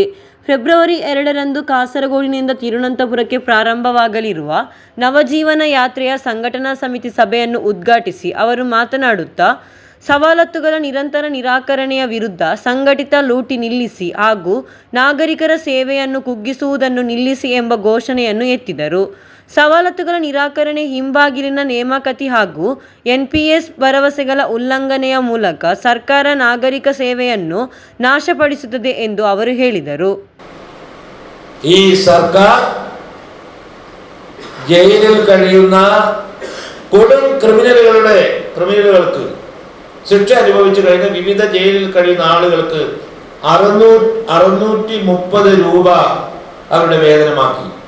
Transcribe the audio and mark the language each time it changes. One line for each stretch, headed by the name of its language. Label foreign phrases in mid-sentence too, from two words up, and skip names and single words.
Kannada: ಫೆಬ್ರವರಿ 2ರಂದು ಕಾಸರಗೋಡಿನಿಂದ ತಿರುವನಂತಪುರಕ್ಕೆ ಪ್ರಾರಂಭವಾಗಲಿರುವ ನವಜೀವನ ಯಾತ್ರೆಯ ಸಂಘಟನಾ ಸಮಿತಿ ಸಭೆಯನ್ನು ಉದ್ಘಾಟಿಸಿ ಅವರು ಮಾತನಾಡುತ್ತಾ, ಸವಲತ್ತುಗಳ ನಿರಂತರ ನಿರಾಕರಣೆಯ ವಿರುದ್ಧ ಸಂಘಟಿತ ಲೂಟಿ ನಿಲ್ಲಿಸಿ ಹಾಗೂ ನಾಗರಿಕರ ಸೇವೆಯನ್ನು ಕುಗ್ಗಿಸುವುದನ್ನು ನಿಲ್ಲಿಸಿ ಎಂಬ ಘೋಷಣೆಯನ್ನು ಎತ್ತಿದರು. ಸವಲತ್ತುಗಳ ನಿರಾಕರಣೆ, ಹಿಂಬಾಗಿಲಿನ ನೇಮಕಾತಿ ಹಾಗೂ NPS ಭರವಸೆಗಳ ಉಲ್ಲಂಘನೆಯ ಮೂಲಕ ಸರ್ಕಾರ ನಾಗರಿಕ ಸೇವೆಯನ್ನು ನಾಶಪಡಿಸುತ್ತದೆ ಎಂದು ಅವರು ಹೇಳಿದರು.
Malayalam: ഈ സർക്കാർ ജയിലിൽ കഴിയുന്ന കൊടും ക്രിമിനലുകൾക്ക് ശിക്ഷ അനുഭവിച്ചു കഴിഞ്ഞ വിവിധ ജയിലിൽ കഴിയുന്ന ആളുകൾക്ക് 630 രൂപ അവരുടെ വേതനമാക്കി.